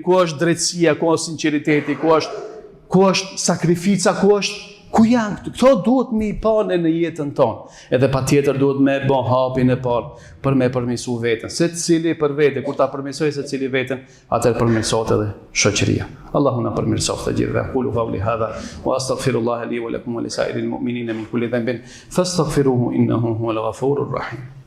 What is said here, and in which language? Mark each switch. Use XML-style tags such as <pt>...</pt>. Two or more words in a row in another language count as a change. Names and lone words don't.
<sq>Ku është drejtësia? Ku është sinqeriteti? Ku është sakrifica? Ku janë këto duhet me i panë në jetën tonë. Edhe patjetër duhet me bën hapin e parë për me përmirësu veten. Se cili për vete, kur ta përmirësoj se cili veten, atëherë përmirësohet edhe shoqëria. Allahu na përmirësoft të gjithëve.</sq> <ar>أقول قولي هذا وأستغفر الله لي ولكم ولسائر المؤمنين من كل ذنب فاستغفروه إنه هو الغفور الرحيم.</ar>